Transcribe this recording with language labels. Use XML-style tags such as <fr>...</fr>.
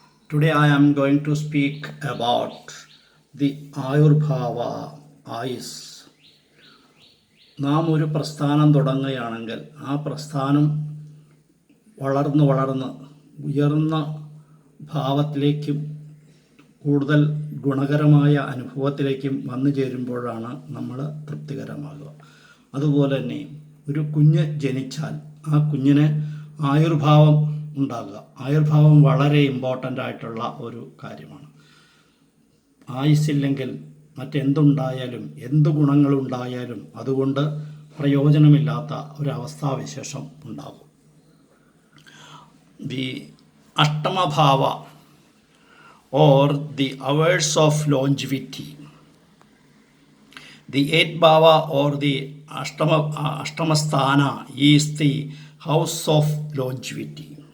<en>Today I am going to speak about the Ayurbhava Ayus.</en> <ml>നാം ഒരു പ്രസ്ഥാനം തുടങ്ങുകയാണെങ്കിൽ ആ പ്രസ്ഥാനം വളർന്ന് ഉയർന്ന ഭാവത്തിലേക്കും കൂടുതൽ ഗുണകരമായ അനുഭവത്തിലേക്കും വന്നു ചേരുമ്പോഴാണ് നമ്മൾ തൃപ്തികരമാകുക. അതുപോലെ തന്നെ ഒരു കുഞ്ഞ് ജനിച്ചാൽ ആ കുഞ്ഞിന് ആയുർഭാവം ഉണ്ടാകുക. ആയുർഭാവം വളരെ ഇമ്പോർട്ടൻ്റ് ആയിട്ടുള്ള ഒരു കാര്യമാണ്. ആയുസ്സില്ലെങ്കിൽ മറ്റെന്തുണ്ടായാലും എന്ത് ഗുണങ്ങളുണ്ടായാലും അതുകൊണ്ട് പ്രയോജനമില്ലാത്ത ഒരവസ്ഥാവിശേഷം ഉണ്ടാകും.</ml> <en>The ashtamabhava or the hours of longevity. The eighth bhava or the Ashtamasthana is the house of longevity.</en>